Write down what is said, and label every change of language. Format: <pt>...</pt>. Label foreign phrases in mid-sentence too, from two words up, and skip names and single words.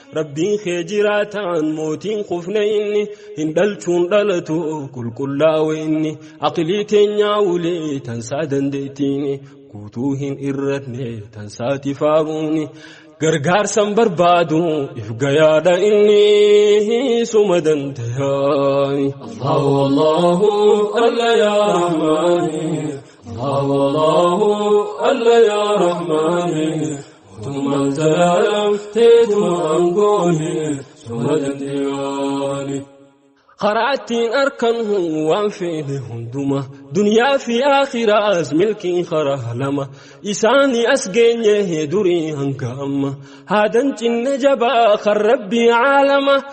<om>Rabbiin kee jiraataan mootiin kufne inni, hin dhalchuun dhalatu qulqullaa'u inni. Aqlii teenyaa ulee tansaa dandeettiini, guutuu hin irratne tansaati faaruuni. Gargaarsan barbaadu if gayaadha inni suma dandeyaani.</om> <ar>الله، الله، الله يا رحماني. الله، الله، الله يا رحماني.</ar> <om>Mootummaan zalaalam teetuma aangooni, suma dandeyaani. Karaa ittiin arkan waan feene hunduma, duniyaa fi aakhiraas milkiin karaa lama. Isaanii as geenye durii hanga amma, haadan cinna jabaa kan Rabbii aalama.</om>